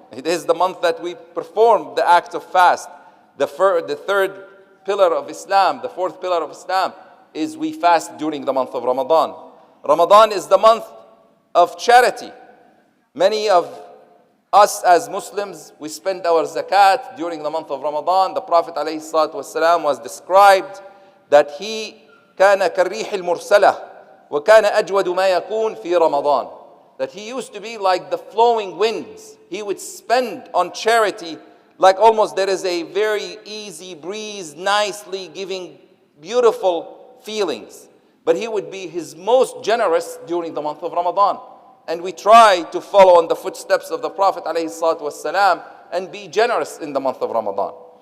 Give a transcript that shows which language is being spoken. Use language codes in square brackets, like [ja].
[en] It is the month that we perform the act of fast. The third pillar of Islam, the fourth pillar of Islam, is we fast during the month of Ramadan. Ramadan is the month of charity. Many of us as Muslims, we spend our zakat during the month of Ramadan. The Prophet ﷺ was described that he [ar] كان كالريح المرسلة وكان أجود ما يكون في رمضان. [en] That he used to be like the flowing winds. He would spend on charity like almost there is a very easy breeze, nicely giving beautiful feelings. But he would be his most generous during the month of Ramadan. And we try to follow in the footsteps of the Prophet ﷺ and be generous in the month of Ramadan.